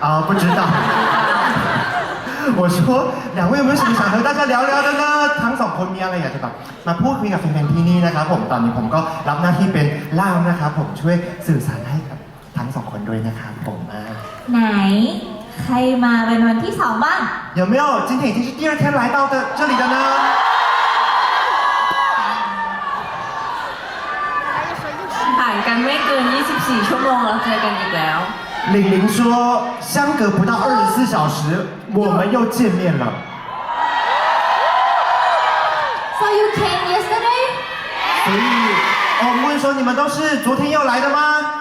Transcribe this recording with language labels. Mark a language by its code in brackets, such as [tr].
[zh] 不知道我说两位有没有什么想和大家聊聊的呢 [th] ทั้งสองคนมีอะไรอยากจะแบบมาพูดคุยกับแฟนๆที่นี่นะครับผมตอนนี้ผมก็รับหน้าที่เป็นล่ามนะครับผมช่วยสื่อสารให้กับทั้งสองคนด้วยนะครับผม ไหน ใครมาเป็นวันที่สองบ้าง [zh] 有没有今天已经是第二天来到的这里的呢 [th] ห่างกันไม่เกิน24ชั่วโมงเราเจอกันอีกแล้ว [zh] 玲玲说相隔不到24小时我们又见面了 [en] So you came yesterday [zh] 所以我们问手，你们都是昨天又来的吗？